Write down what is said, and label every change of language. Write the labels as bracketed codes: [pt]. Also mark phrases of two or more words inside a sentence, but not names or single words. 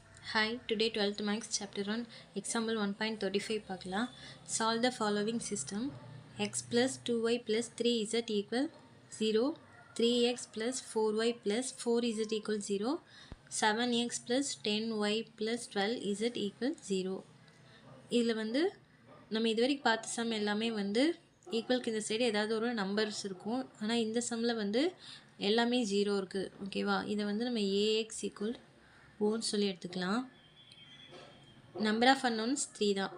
[en] Hi, today 12th Max Chapter 1 Example 1.35 பார்க்கலாம். Solve the following system. X plus 2y plus 3z equal 0, 3x plus 4y plus 4z equal 0, 7x plus 10y plus 12z equal 0. [ta] இதில் வந்து நம்ம இதுவரைக்கும் பார்த்த சம் எல்லாமே வந்து ஈக்குவலுக்கு இந்த சைடு ஏதாவது ஒரு நம்பர்ஸ் இருக்கும். ஆனால் இந்த சம்மில் வந்து எல்லாமே 0 இருக்குது. ஓகேவா? இதை வந்து நம்ம [en] AX equal [ta] ஓன்னு சொல்லி எடுத்துக்கலாம். [en] number of unknowns 3 தான்.